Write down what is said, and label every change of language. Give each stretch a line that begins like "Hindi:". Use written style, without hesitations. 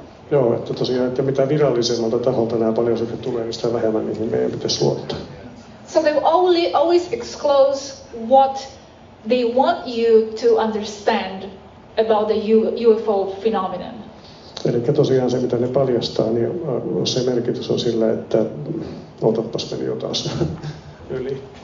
Finnish: Joo, että tosiaan, että mitä virallisemmalta taholta nämä paljastukset tulee, niin sitä vähemmän niihin meidän pitäisi luottaa.
English: So they always disclose what they want you to understand about the UFO phenomenon.
Finnish: Eli tosiaan se, mitä ne paljastaa, niin se merkitys on sillä, että otapas meni jo taas yli.